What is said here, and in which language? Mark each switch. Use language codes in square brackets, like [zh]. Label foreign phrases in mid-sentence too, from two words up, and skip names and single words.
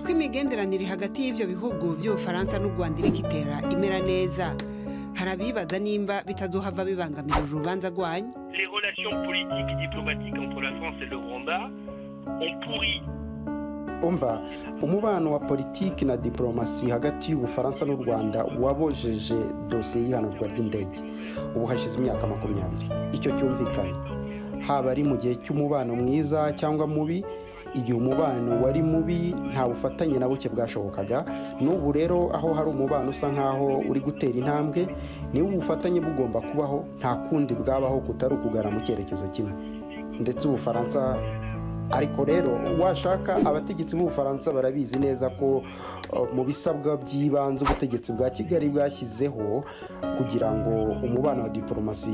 [rn] Ko imigenderanire hagati y'ibyo bihugu by'Ubufaransa n'u Rwanda irikitera imera neza harabibaza nimba bitazohava bibangamira urubanza rwanyu. [fr] Les relations politiques et diplomatiques entre la France et le Rwanda ont pourri. [rw] Umva umubano wa politiki na diplomasi hagati y'Ubufaransa n'u Rwanda wabojeje dosiye y'ihanurwa ry'indege ubu hashize imyaka 20 icyo cyumvikana haba ari mu gihe cy'umubano mwiza cyangwa mubi igihe umubano wari mubi nta bufatanye na buke bwashobokaga n'ubu rero aho hari umubano usa nkaho uri gutera intambwe ni ubufatanye bugomba kubaho nta kundi bwabaho kutari ukugana mu cyerekezo kimwe ndetse Ubufaransa ariko rero washaka abategetsi b'Ubufaransa barabizi neza ko mu bisabwa by'ibanze ubutegetsi bwa Kigali bwashyizeho kugira ngo umubano wa diplomasi